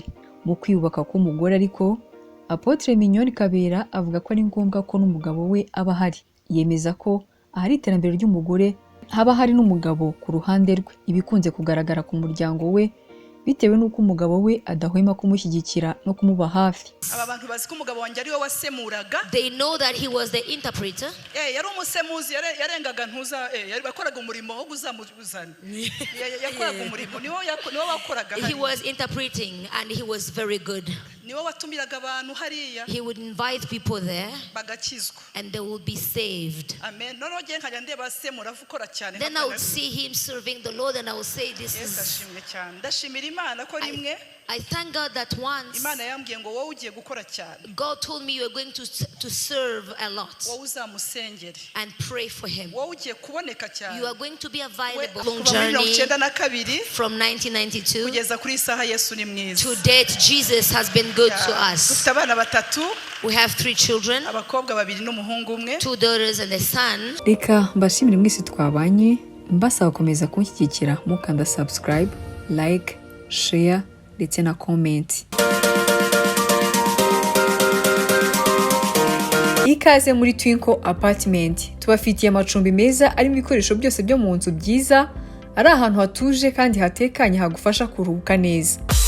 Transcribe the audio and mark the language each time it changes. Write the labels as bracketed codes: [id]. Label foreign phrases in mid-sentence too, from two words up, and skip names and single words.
[rw] Mu kwiyubaka k'umugore ariko Apotre Mignonne Kabera avuga ko ari ngombwa ko n'umugabo we aba ahari. Yemeza ko ahari iterambere ry'umugore haba hari n'umugabo ku ruhande rwe. Ibikunze kugaragara ku muryango we bitewe n'uko umugabo we adahwema kumushyigikira no kumuba hafi. Aba bantu bazi ko umugabo wanjye ari we wasemuraga. [en] They know that he was the interpreter. [rw] Yari umusemuzi yarengaga ntuza yari bakoraga umurimo wo guzamuzana. Yakoraga umurimo niwo wakoraga. [en] He was interpreting and he was very good. [rw] niwe watumiraga abantu hariya [en] He would invite people there [rw] bagakizwa. [en] and they will be saved. Amen. [rw] Noneho ngiye nkajya ndeba se muravukora cyane. [en] Then I would see him serving the Lord and I would say, this [rw] Yesu [en] is... [rw] ashimwe cyane. Ndashimira Imana ko rimwe [en] I thank God that once [rw] Imana yambwiye ngo wowe ugiye gukora cyane. [en] God told me you are going to serve a lot [rw] Wowe uzamusengere. [en] and pray for him. [rw] Wowe ugiye kuboneka cyane. [en] You are going to be available. [rw] Kuva [en] Long [rw] muri [en] journey [rw] 1992 [en] from 1992 [rw] kugeza kuri isaha Yesu ni mwiza. [en] to date. Jesus has been good to us. [rw] Dufite abana batatu, [en] We have 3 children, [rw] abakobwa babiri n'umuhungu umwe. [en] 2 daughters and a son. [rw] reka mbashimire mwese twabanye mbasaba gukomeza kunshyigikira mukanda [en] subscribe, like, share [rw] ndetse na comment. Ikaze muri Twinkle Apartment. Tubafitiye amacumbi meza arimo ibikoresho byose byo mu nzu byiza, ari ahantu hatuje kandi hatekanye hagufasha kuruhuka neza.